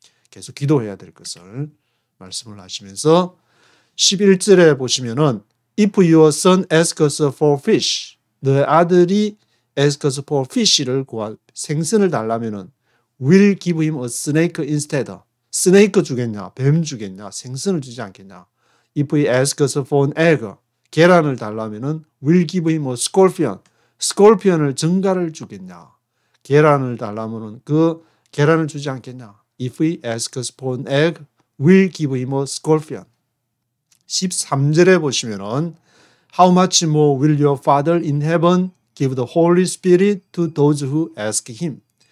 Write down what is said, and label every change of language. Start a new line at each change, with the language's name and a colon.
Korean: 계속 기도해야 될 것을 말씀을 하시면서 11절에 보시면은
English: If your son asks for fish,
Korean: 너의 아들이
English: asks for fish를
Korean: 생선을 달라면은
English: will give him a snake instead.
Korean: 스네이크 주겠냐? 뱀 주겠냐? 생선을 주지 않겠냐?
English: If he asks for an egg,
Korean: 계란을 달라면은
English: will give him a scorpion,
Korean: 스콜피언을 증가를 주겠냐? 계란을 달라면은 그 계란을 주지 않겠냐?
English: If he asks for an egg, will give him a scorpion.
Korean: 13절에 보시면은
English: How much more will your Father in heaven give the Holy Spirit to those who ask him?